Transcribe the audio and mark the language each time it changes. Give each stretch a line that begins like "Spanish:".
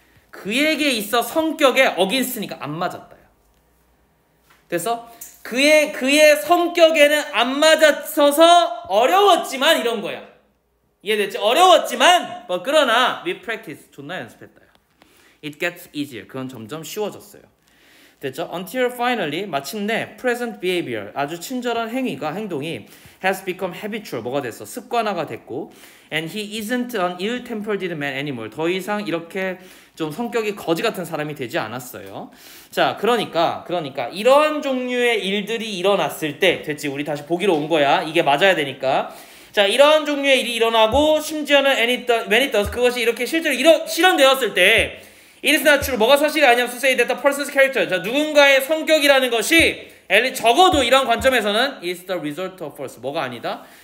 Korean: 그에게 있어 성격에 against니까 안 맞았다. 됐어? 그의 성격에는 안 맞아서서 어려웠지만 이런 거야. 이해됐지? 어려웠지만 그러나
English: we practice
Korean: 존나 연습했다.
English: It gets easier.
Korean: 그건 점점 쉬워졌어요. 됐죠?
English: Until finally
Korean: 마침내
English: present behavior
Korean: 아주 친절한 행동이
English: has become habitual
Korean: 뭐가 됐어? 습관화가 됐고
English: and he isn't an ill-tempered man anymore
Korean: 더 이상 이렇게 좀 성격이 거지 같은 사람이 되지 않았어요. 자, 그러니까 이런 종류의 일들이 일어났을 때 됐지? 우리 다시 보기로 온 거야. 이게 맞아야 되니까. 자, 이런 종류의 일이 일어나고 심지어는
English: when it does
Korean: 그것이 이렇게 실제로 실현되었을 때
English: it is not true
Korean: 뭐가 사실이 아니냐면
English: to say that the person's character
Korean: 자, 누군가의 성격이라는 것이 적어도 이런 관점에서는
English: is the result of force
Korean: 뭐가 아니다?